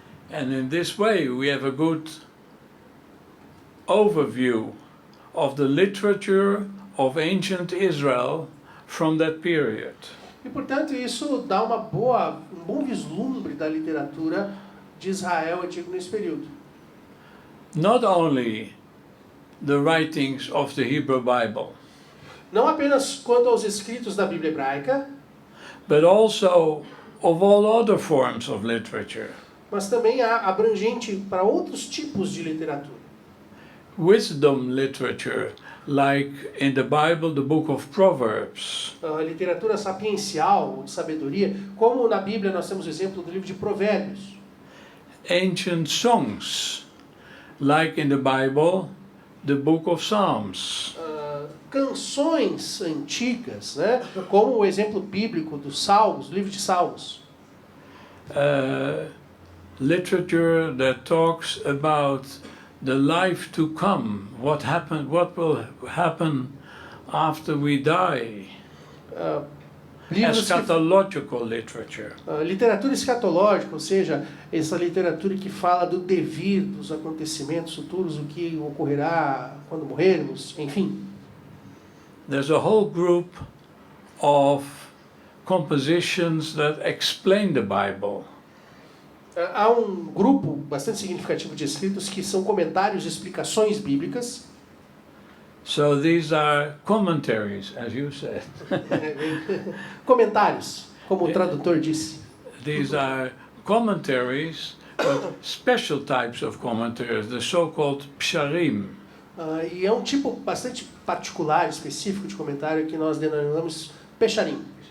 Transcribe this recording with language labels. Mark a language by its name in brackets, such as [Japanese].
[English] And in this way we have a good overview of the literature of ancient Israel from that period. [Portuguese] E, portanto, isso dá um bom vislumbre da literatura de Israel antigo nesse período. [English] Not only the writings of the Hebrew Bible, [Portuguese] Não apenas quanto aos escritos da Bíblia hebraica, [English] but also of all other forms of literature. [Portuguese] mas também abrangente para outros tipos de literatura. [English] Wisdom literature, like in the Bible, the book of Proverbs. [Portuguese] A literatura sapiencial, de sabedoria, como na Bíblia nós temos o exemplo do livro de Provérbios. [English] Ancient songs, like in the Bible, the book of Psalms. [Portuguese] Canções antigas, né? Como o exemplo bíblico dos Salmos, livro de Salmos. [English] Literature that talks about the life to come, what will happen after we die. Eschatological literature. [Portuguese] Literatura escatológica, ou seja, essa literatura que fala do devir, dos acontecimentos futuros, o que ocorrerá quando morrermos, enfim. [English] There's a whole group of compositions that explain the Bible. [Portuguese] Há um grupo bastante significativo de escritos que são comentários e explicações bíblicas. [English] So these are commentaries, as you said. [Portuguese] Comentários, como o tradutor disse. [English] These are commentaries, but special types of commentaries, the so-called psharim. [Portuguese] E é um tipo bastante particular, específico de comentário que nós denominamos pesharim.